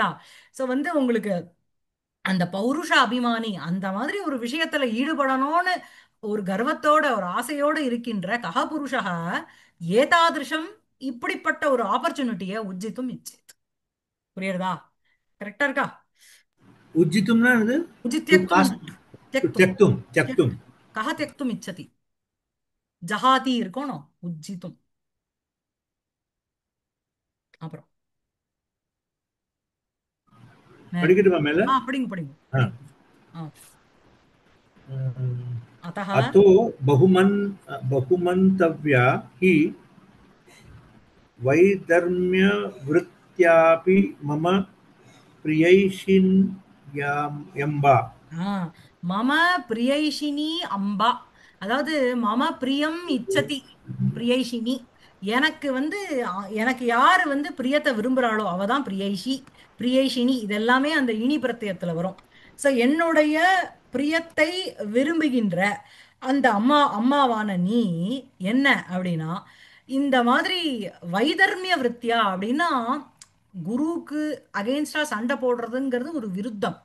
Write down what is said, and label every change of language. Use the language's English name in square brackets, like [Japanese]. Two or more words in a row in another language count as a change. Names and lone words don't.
[Tamil] ஸோ வந்து உங்களுக்கு அந்த பௌருஷ அபிமானி, அந்த மாதிரி ஒரு விஷயத்துல ஈடுபடணும்னு ஒரு கர்வத்தோட ஒரு ஆசையோட இருக்கின்ற [Sanskrit] कः पुरुषः एतादृशम्, [Tamil] இப்படிப்பட்ட ஒரு ஆப்பர்ச்சுனிட்டியை [Sanskrit] उज्झितुम् इच्छेत्. [Tamil] புரியுறதா? கரெக்டா இருக்கா? [Sanskrit] उज्जितुम्ना उजि टु त्यक्तुं, कास्ट, त्यक्तुं, त्यक्तुं त्यक्तुं त्यक्तुं, कः त्यक्तुम् इच्छति, [Tamil] ஜஹாதி இருக்கணும், உஜ்ஜித்தும். அப்புறம் மேல, படிக்கட்டுமா மேல? படிங்க படிங்க ஆ. படிங்க. ஆ, [Sanskrit] அத்தः अतो बहुमन्तव्या हि वैधर्म्यवृत्त्यापि मम प्रियैषिण्यम्बा. [Tamil] ஆ, [Sanskrit] मम प्रियैषिणी अम्बा, [Tamil] அதாவது [Sanskrit] मम प्रियम् इच्छति प्रियैषिणी, [Tamil] எனக்கு வந்து எனக்கு யாரு வந்து பிரியத்தை விரும்புறாளோ அவ தான் பிரியைஷி, பிரியைஷினி, இதெல்லாமே அந்த இனி பிரத்யத்துல வரும். ஸோ என்னுடைய பிரியத்தை விரும்புகின்ற அந்த அம்மாவான நீ என்ன அப்படின்னா இந்த மாதிரி [Sanskrit] वैधर्म्य वृत्त्या [Tamil] அப்படின்னா குருவுக்கு அகெயின்ஸ்டா சண்டை போடுறதுங்கிறது ஒரு விருத்தம்.